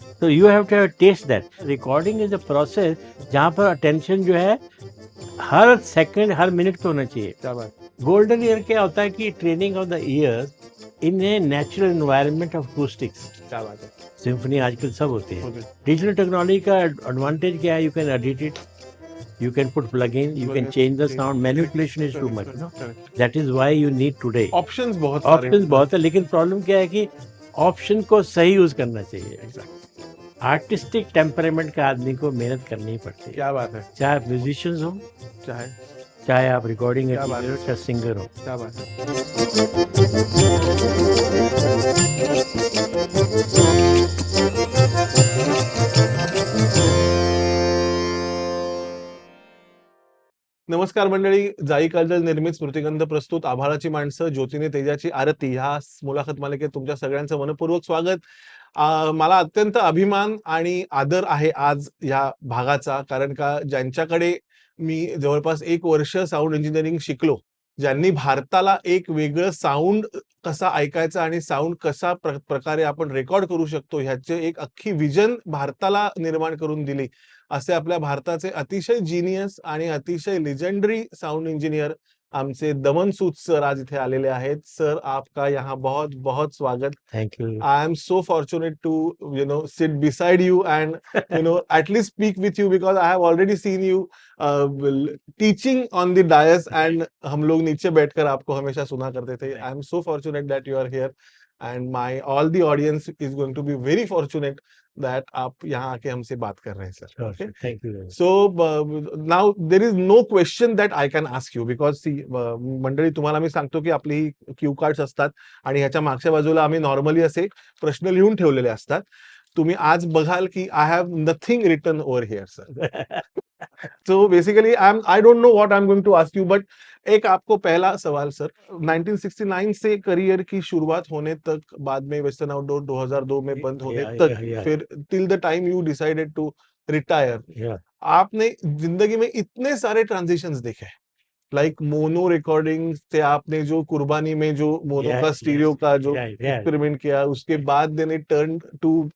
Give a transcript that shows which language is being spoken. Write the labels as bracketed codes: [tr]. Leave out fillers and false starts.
[hi] तो [en] You have to test that. Recording is a process [hi] जहाँ पर अटेंशन जो है हर सेकंड हर मिनट पे होना चाहिए। क्या बात। [en] golden ear [hi] क्या होता है कि [en] Training of the ear in a natural environment of acoustics. [hi] क्या बात है। सिम्फनी आजकल सब होती है। [en] Okay. [hi] डिजिटल टेक्नोलॉजी का एडवांटेज क्या है? [en] You can edit it, you can put plugin, you can change the sound. Manipulation is too much, no? That is why you need today. [hi] Options बहुत सारे ऑप्शंस बहुत है, लेकिन प्रॉब्लम क्या है कि ऑप्शन को सही यूज करना चाहिए। आर्टिस्टिक टेम्परामेंट का आदमी को मेहनत करनी पड़ती है। क्या बात है। चाहे आप म्यूजिशियंस हो, चाहे चाहे आप रिकॉर्डिंग क्या बात इंजीनियर हो, चाहे सिंगर हो। क्या बात है। [mr] नमस्कार मंडळी, जाई काजल निर्मित स्मृतिगंध प्रस्तुत आभाळाची माणसं ज्योतीने तेजाची आरती ह्या मुलाखत मालिकेत तुमच्या सगळ्यांचं मनपूर्वक स्वागत। मला अत्यंत अभिमान आणि आदर आहे आज या भागाचा, कारण का ज्यांच्याकडे मी जवळपास 1 वर्ष साऊंड इंजिनिअरिंग शिकलो, ज्यांनी भारताला एक वेगळं साऊंड कसा ऐकायचा आणि साऊंड कसा प्रकारे आपण रेकॉर्ड करू शकतो ह्याचे एक अख्खी विजन भारताला निर्माण करून दिली, असे आपल्या भारताचे अतिशय जीनियस आणि अतिशय लेजेंडरी साउंड इंजीनियर आमचे दमन सूद सर आज इथे आलेले आहेत। [hi] सर, आपका यहाँ बहुत बहुत स्वागत। [en] Thank you. I am so fortunate to sit beside you and at least speak with you, because I have already seen you teaching on the dais, and [hi] हम लोग नीचे बैठकर आपको हमेशा सुना करते थे। [en] I am so fortunate that you are here, and my all the audience is going to be very fortunate that [hi] आप यहाँ आके हमसे बात कर रहे हैं sir. [en] Okay, thank you. So now there is no question that I can ask you, because [mr] C मंडळी, तुम्हाला मी सांगतो की आपली ही क्यू कार्ड्स असतात आणि ह्याच्या मागच्या बाजूला आम्ही नॉर्मली असे प्रश्न लिहून ठेवलेले असतात। तुम्ही आज बघाल की [en] I have nothing written over here sir. So basically I don't know what I am going to ask you, but [hi] एक आपको पहला सवाल सर, 1969 से करियर की शुरुआत होने तक, बाद में वेस्टर्न आउटडोर 2002 में बंद होने तक, फिर [en] till the time you decided to retire, [hi] आपने जिंदगी में इतने सारे ट्रांजिशंस देखे, लाइक मोनो रिकॉर्डिंग से आपने जो कुर्बानी में जो मोनो का स्टीरियो का जो एक्सपेरिमेंट किया, उसके बाद [en] then it turn to